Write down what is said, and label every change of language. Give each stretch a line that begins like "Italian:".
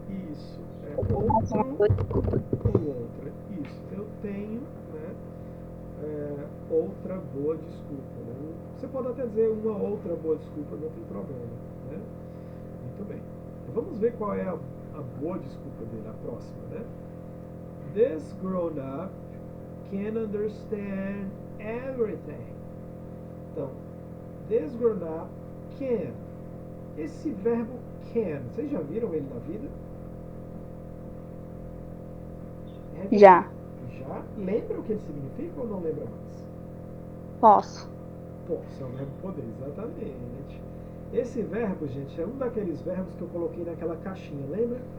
Portuguese: Isso, é outro ou outra. Isso, eu tenho, né, outra boa desculpa. Né? Você pode até dizer uma outra boa desculpa, não tem problema. Né? Muito bem. Então, vamos ver qual é a boa desculpa dele, a próxima. Né?
English: This grown-up can understand everything.
Portuguese: Então,
English: this grown-up can.
Portuguese: Esse verbo can, vocês já viram ele na vida? Já. Já? Lembra o que ele significa ou não lembra mais? Posso. Posso, é um verbo poder, exatamente. Esse verbo, gente, é um daqueles verbos que eu coloquei naquela caixinha, lembra?